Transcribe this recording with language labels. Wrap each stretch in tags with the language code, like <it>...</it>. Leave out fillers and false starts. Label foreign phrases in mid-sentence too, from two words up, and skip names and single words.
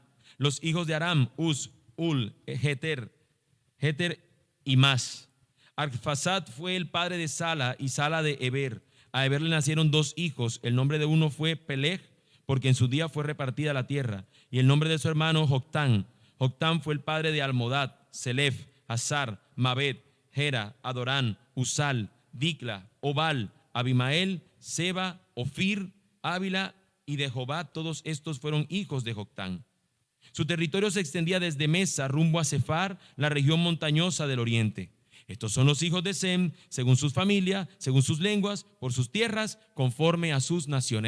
<es>Los hijos de Aram: Uz, Ul, Heter y Mas. Arfaxad fue el padre de Sala y Sala de Eber. A Eber le nacieron 2 hijos. El nombre de uno fue Peleg, porque en su día fue repartida la tierra, y el nombre de su hermano Joctán. Joctán fue el padre de Almodad, Selef, Azar, Mabed, Gera, Adorán, Usal, Dicla, Obal, Abimael, Seba, Ofir, Ávila y de Jobat. Todos estos fueron hijos de Joctán. Su territorio se extendía desde Mesa rumbo a Sefar, la región montañosa del oriente. Estos son los hijos de Sem, según sus familias, según sus lenguas, por sus tierras, conforme a sus naciones.</es>